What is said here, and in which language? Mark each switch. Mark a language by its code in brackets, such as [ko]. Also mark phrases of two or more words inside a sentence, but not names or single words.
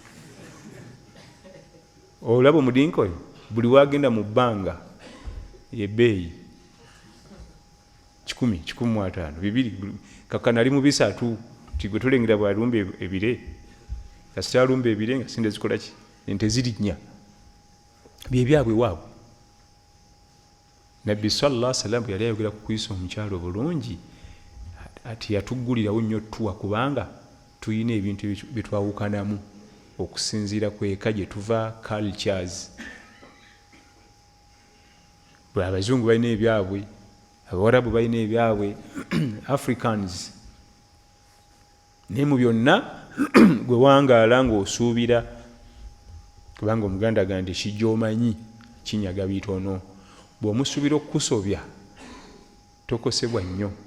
[lg] olaba omudinka oyo buli wagenda mu bbanga yebbeeyi 1,500 2 kakana ali mu 3 tigwe tulengera bwalumba ebire kasita alumba ebire nga sinde zikola ki ente zirinnya byebyabwe waabwe nabbi [ar] صلى الله عليه وسلم [lg] yali ayogera ku kuyisa omukyalo bulungi ati yatuggulirawo nnyo tuwa kubanga tuyina ebintu byetwawukanamu okusinziira kweka gye tuva cultures abazungu balina ebyabwe abawarabu balina ebyabwe africans naye mu byonna gwe wangaala ng'osuubira kubanga omuganda ga nti kijoomanyi kinyaga bitono bw'omusuubira okukusobya tokosebwa nnyo